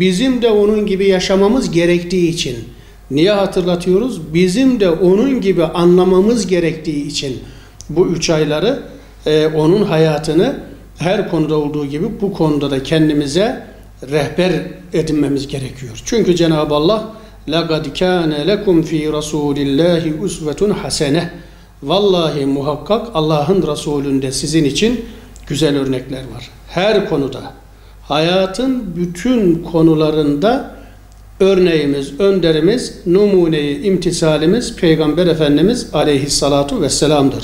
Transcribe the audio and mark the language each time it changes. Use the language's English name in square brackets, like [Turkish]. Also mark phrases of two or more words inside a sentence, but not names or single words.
[Turkish] Bizim de onun gibi yaşamamız gerektiği için. Niye hatırlatıyoruz? Bizim de onun gibi anlamamız gerektiği için bu 3 ayları, onun hayatını her konuda olduğu gibi bu konuda da kendimize rehber edinmemiz gerekiyor. Çünkü Cenab-ı Allah [Arabic] لَقَدْ كَانَ لَكُمْ ف۪ي رَسُولِ اللّٰهِ اُسْوَةٌ حَسَنَةٌ [Turkish] Vallahi muhakkak Allah'ın Resulü'nde sizin için güzel örnekler var. Her konuda, hayatın bütün konularında örneğimiz, önderimiz, numuneyi imtisalimiz Peygamber Efendimiz [Arabic] عليه الصلاة والسلام'dır.